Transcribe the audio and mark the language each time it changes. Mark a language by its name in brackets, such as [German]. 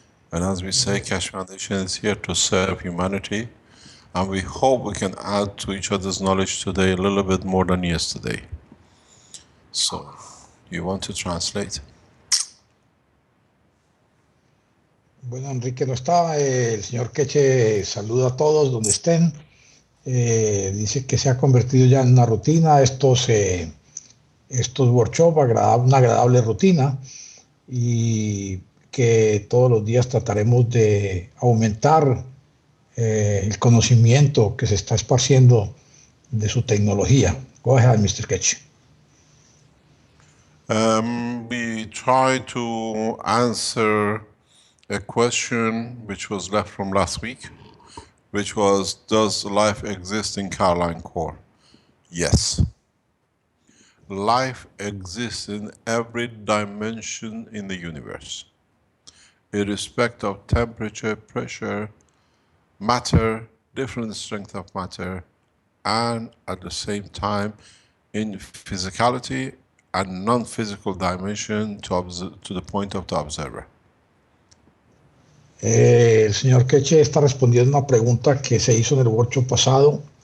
[English] And as we say, Keshe Foundation is here to serve humanity, and we hope we can add to each other's knowledge today a little bit more than yesterday. So, you want to translate? [Spanish] Bueno, Enrique no está. El señor Keshe saluda a todos donde estén. Dice que se ha convertido ya en una rutina estos workshops, una agradable rutina, y que todos los días trataremos de aumentar el conocimiento que se está esparciendo de su tecnología. [English] Go ahead, Mr. Keshe. We try to answer a question which was left from last week, which was, does life exist in Caroline core? Yes. Life exists in every dimension in the universe, irrespective of temperature, pressure, matter, different strength of matter, and at the same time in physicality and non-physical dimension to the point of the observer. [Spanish] El señor Keshe está respondiendo a una pregunta que se hizo en el workshop pasado.